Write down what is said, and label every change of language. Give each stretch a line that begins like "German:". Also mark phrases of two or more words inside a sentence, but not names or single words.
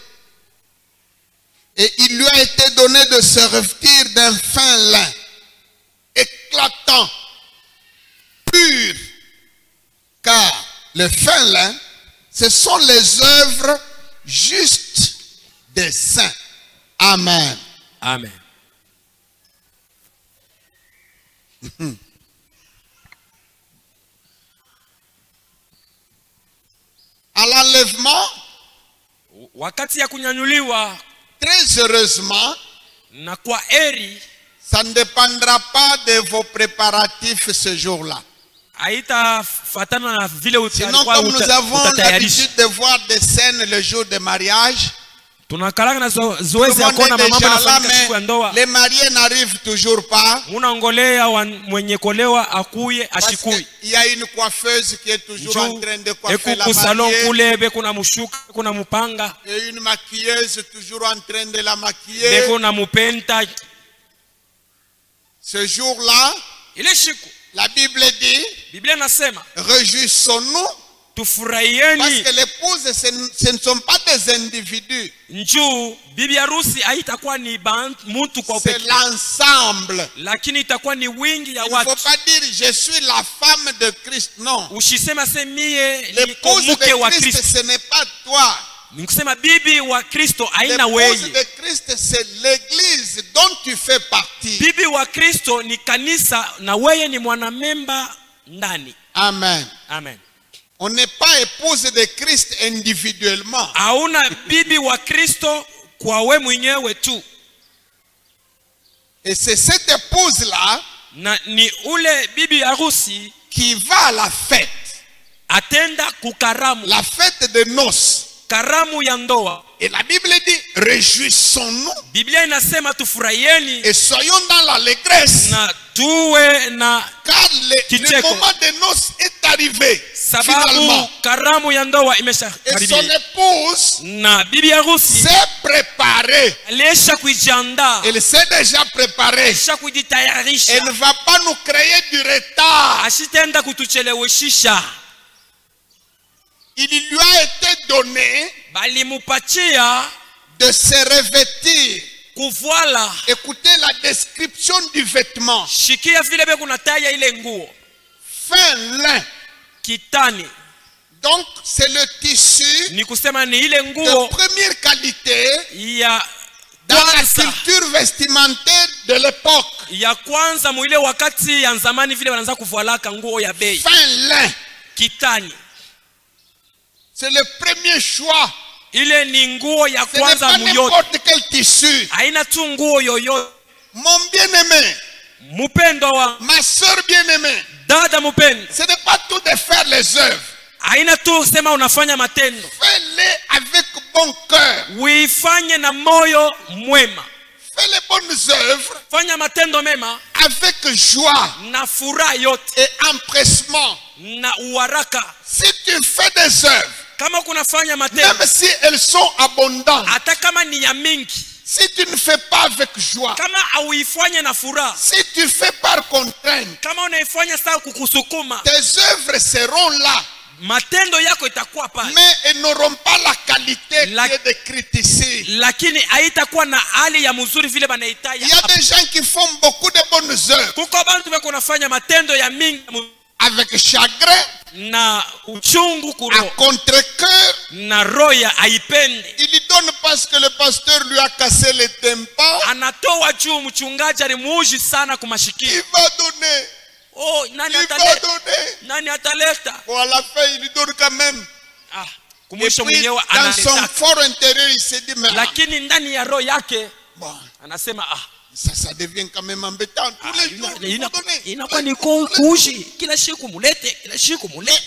French: Et il lui a été donné de se revêtir d'un fin lin, éclatant, pur, car le fin lin, ce sont les œuvres justes des saints. Amen. Amen. À l'enlèvement,
Swahili: Wakati ya kunyanyuliwa
French: très heureusement,
Swahili: na kwa eri,
French: ça ne dépendra pas de vos préparatifs ce jour-là.
Swahili: haitafatana na vile
French: Sinon, comme nous avons l'habitude de voir des scènes le jour du mariage,
Swahili: tunakalaka na
French: tout le
Swahili: zoezi ya
French: monde
Swahili: kuona
French: est
Swahili: mambo
French: déjà là,
Swahili: yanafanyika siku ya
French: mais
Swahili: ndoa.
French: les mariés n'arrivent toujours pas.
Swahili: Unaongolea mwenye kolewa akuye
French: Parce
Swahili: ashikui.
French: qu'il y a une coiffeuse qui est toujours en train de coiffer la
Swahili: Eku salon
French: mariée.
Swahili: kule be kuna mushuka, kuna mupanga,
French: Et une maquilleuse toujours en train de la
Swahili: be
French: maquiller.
Swahili: kuna mupenta.
French: Ce jour-là,
Swahili: Ile siku
French: la Bible dit,
Swahili: Biblia nasema
French: réjouissons-nous, parce
Swahili: tufurahieni,
French: que l'épouse, ce ne sont pas des individus,
Swahili: njuu bibi harusi haitakuwa ni mtu kwa
French: c'est
Swahili: upekee,
French: l'ensemble.
Swahili: lakini itakuwa ni wingi ya
French: Il ne faut
Swahili: watu.
French: pas dire je suis la femme de Christ, non.
Swahili: Ushisema se mie niko
French: L'épouse de
Swahili: mke wa
French: Christ,
Swahili: Kristo.
French: ce n'est pas toi.
Swahili: Nikusema bibi wa Kristo haina
French: L'épouse
Swahili: wewe.
French: de Christ, c'est l'église dont tu fais partie.
Swahili: Bibi wa Kristo ni kanisa na wewe ni mwanamemba ndani. Amen. Amen.
French: On n'est pas épouse de Christ individuellement.
Swahili: hauna bibi wa Kristo kwa we mwenyewe tu.
French: Et c'est cette épouse-là
Swahili: Na ni ule bibi harusi
French: qui va à la fête.
Swahili: atenda kukaramu.
French: La fête de noces.
Swahili: Karamu ya ndoa.
French: Et la Bible dit, réjouissons-nous
Swahili: Biblia inasema tufurahieni
French: et soyons dans l'allégresse.
Swahili: na tuwe na
French: Car le
Swahili: Kicheko.
French: moment de noces est arrivé.
Swahili: sababu
French: Finalement.
Swahili: karamu ya ndoa
French: Et son
Swahili: imeshakaribia.
French: épouse
Swahili: Na bibi harusi
French: s'est préparée.
Swahili: alisha kujiandaa,
French: Elle s'est déjà préparée.
Swahili: alisha kujitayarisha,
French: Elle ne va pas nous créer du retard.
Swahili: asitenda kutucheleweshisha.
French: Il lui a été donné
Swahili: Balimupatia
French: de se revêtir.
Swahili: kuvala.
French: Écoutez la description du vêtement.
Swahili: Shikia vile be kunataya ile nguo
French: Fin lin.
Swahili: kitani,
French: Donc c'est le tissu
Swahili: ni kusema ni ile
French: de
Swahili: nguo
French: première qualité
Swahili: ya
French: dans la
Swahili: kwanza,
French: culture vestimentaire de l'époque.
Swahili: ya kwanza muile wakati ya zamani vile wanaanza kuvalaka nguo ya bei
French: Fin lin.
Swahili: kitani.
French: C'est le premier choix.
Swahili: Ile ni nguo ya
French: Ce n'est
Swahili: kwanza
French: pas
Swahili: muyote,
French: n'importe quel tissu.
Swahili: haina tu nguo yoyote.
French: Mon bien-aimé,
Swahili: Mupendo wa
French: ma soeur bien-aimée,
Swahili: dada mupendo,
French: ce n'est pas tout de faire les œuvres.
Swahili: haina tu sema unafanya matendo,
French: Fais-les avec bon cœur.
Swahili: uifanye na moyo mwema.
French: Fais les bonnes œuvres
Swahili: Fanya matendo mema
French: avec joie
Swahili: na furaha yote
French: et empressement.
Swahili: na uharaka.
French: Si tu fais des œuvres,
Swahili: Kama kunafanya matendo
French: même si elles sont abondantes,
Swahili: hata kama ni ya mingi,
French: si tu ne fais pas avec joie,
Swahili: kama auifanye na furaha,
French: si tu fais par contrainte,
Swahili: kama unaifanya saa kukusukuma,
French: tes œuvres seront là,
Swahili: matendo yako itakuwa pale,
French: mais elles n'auront pas la qualité La- qui est décrite ici.
Swahili: lakini haitakuwa na hali ya mzuri vile banahitaji.
French: Il y a des gens qui font beaucoup de bonnes œuvres
Swahili: Kuko bantu beko nafanya matendo ya mingi
French: avec chagrin,
Swahili: na uchungu
French: à
Swahili: kuro
French: contre-cœur.
Swahili: na roho ya haipende.
French: Il lui donne parce que le pasteur lui a cassé les tympans.
Swahili: Anatoa juu mchungaji alimuuji sana kumashikio.
French: Il va donner.
Swahili: Oh, nani
French: Il va
Swahili: ataleta?
French: donner.
Swahili: Nani ataleta?
French: Bon, à la fin, il lui donne quand même.
Swahili: Ah,
French: Et
Swahili: kumwisho
French: puis,
Swahili: mwenyewe
French: dans son
Swahili: analeta.
French: fort intérieur, il s'est dit, mais
Swahili: Lakini ndani ya roho yake
French: bon,
Swahili: anasema
French: ça devient quand même embêtant. Tous les jours, il faut donner.
Swahili: inakuwa ni kuuji kila siku mulete, kila siku
French: Mais
Swahili: mulete.